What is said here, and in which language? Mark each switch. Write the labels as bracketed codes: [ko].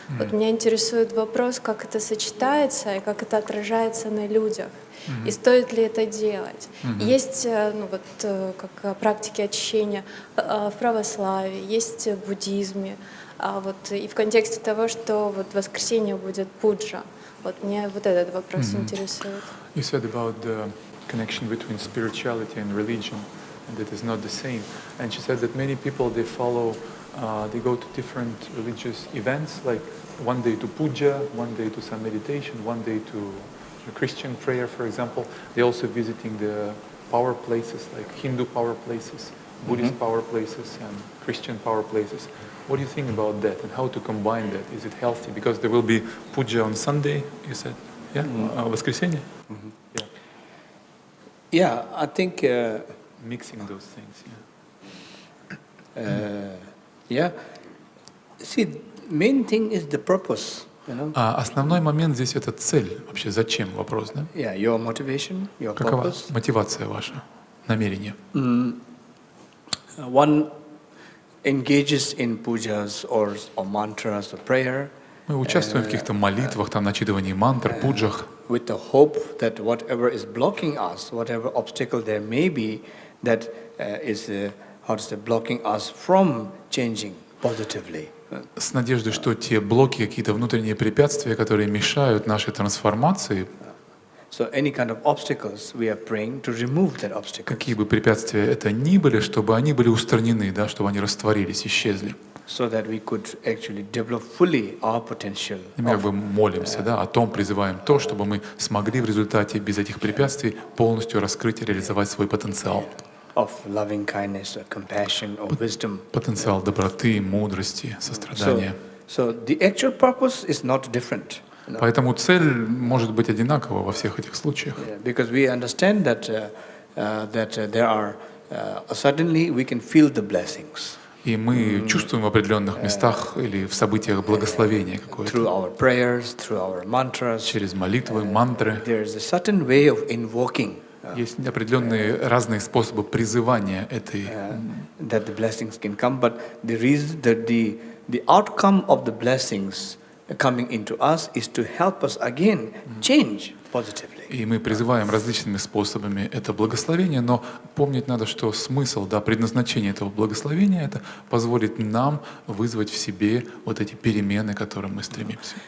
[ru] Вот меня интересует вопрос, как это сочетается и как это отражается на людях. И стоит ли это делать? Есть как практики очищения в православии, есть в буддизме. И в контексте того, что вот в воскресенье будет пуджа. Вот меня вот этот вопрос интересует. [en] You said about the connection between spirituality and religion, and that is not the same. And she said that many people they follow, they go to different religious events, like one day to puja, one day to some meditation, one day to Christian prayer, for example. They're also visiting the power places, like Hindu power places, Buddhist power places, and Christian power places. What do you think about that, and how to combine that? Is it healthy? Because there will be puja on Sunday, you said, yeah, [ru] воскресенье. [en] Yeah, I think mixing those things. Yeah. See, main thing is the purpose. [ru] Основной момент здесь это цель. Вообще, зачем вопрос, да? [en] Yeah, your motivation, your [ru] Какова [en] purpose. [ru] мотивация ваша, намерение? [en] One engages in pujas or mantras or prayer. [ru] Мы участвуем в каких-то молитвах, там, начитывании мантр, пуджах. [en] With the hope that whatever is blocking us, whatever obstacle there may be, that is, blocking us from changing positively. [ru] С надеждой, что те блоки, какие-то внутренние препятствия, которые мешают нашей трансформации, [en] So any kind of obstacles, we are praying to remove that obstacle. [ru] какие бы препятствия это ни были, чтобы они были устранены, да, чтобы они растворились, исчезли. [en] So that we could actually develop fully our potential. [ru] И мы как бы молимся, да, о том призываем то, чтобы мы смогли в результате без этих препятствий полностью раскрыть и реализовать свой потенциал. [en] Of loving kindness, or compassion, or wisdom. [ru] Потенциал доброты, мудрости, сострадания. [en] So the actual purpose is not different. [ru] Поэтому цель может быть одинакова во всех этих случаях. [en] Because we understand that there are suddenly we can feel the blessings. [ru] И мы чувствуем в определенных местах или в событиях благословения какое-то. [en] Through our prayers, through our mantras. [ru] Через молитвы, мантры. [en] There is a certain way of invoking. [ru] Есть определенные разные способы призывания этой. [en] That the blessings can come, but the reason that the outcome of the blessings coming into us is to help us again change positively. [ru] И мы призываем различными способами это благословение, но помнить надо, что смысл, да, предназначение этого благословения — это позволит нам вызвать в себе вот эти перемены, к которым мы стремимся.